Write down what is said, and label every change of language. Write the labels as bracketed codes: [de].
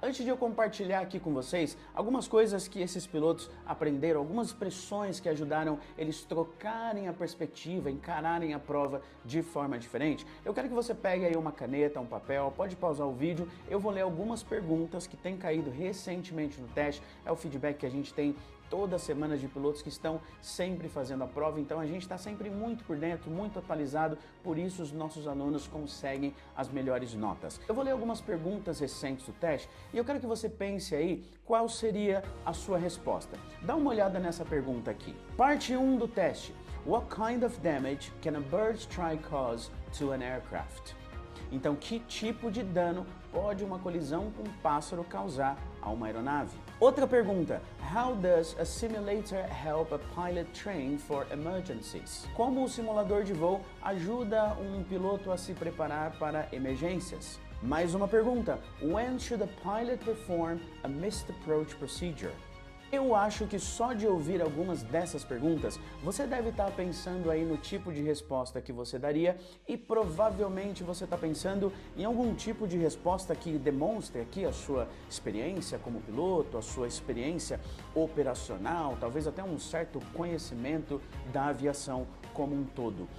[pt] Antes de eu compartilhar aqui com vocês algumas coisas que esses pilotos aprenderam, algumas expressões que ajudaram eles trocarem a perspectiva, encararem a prova de forma diferente, eu quero que você pegue aí uma caneta, um papel, pode pausar o vídeo, eu vou ler algumas perguntas que têm caído recentemente no teste, é o feedback que a gente tem toda semana de pilotos que estão sempre fazendo a prova, então a gente está sempre muito por dentro, muito atualizado, por isso os nossos alunos conseguem as melhores notas. Eu vou ler algumas perguntas recentes do teste e eu quero que você pense aí qual seria a sua resposta. Dá uma olhada nessa pergunta aqui. Parte 1 do teste. [en] What kind of damage can a bird strike cause to an aircraft? [pt] Então, que tipo de dano pode uma colisão com um pássaro causar a uma aeronave? Outra pergunta. [en] How does a simulator help a pilot train for emergencies? [pt] Como o simulador de voo ajuda um piloto a se preparar para emergências? Mais uma pergunta. [en] When should a pilot perform a missed approach procedure? [pt] Eu acho que só de ouvir algumas dessas perguntas, você deve estar pensando aí no tipo de resposta que você daria e provavelmente você está pensando em algum tipo de resposta que demonstre aqui a sua experiência como piloto, a sua experiência operacional, talvez até um certo conhecimento da aviação como um todo.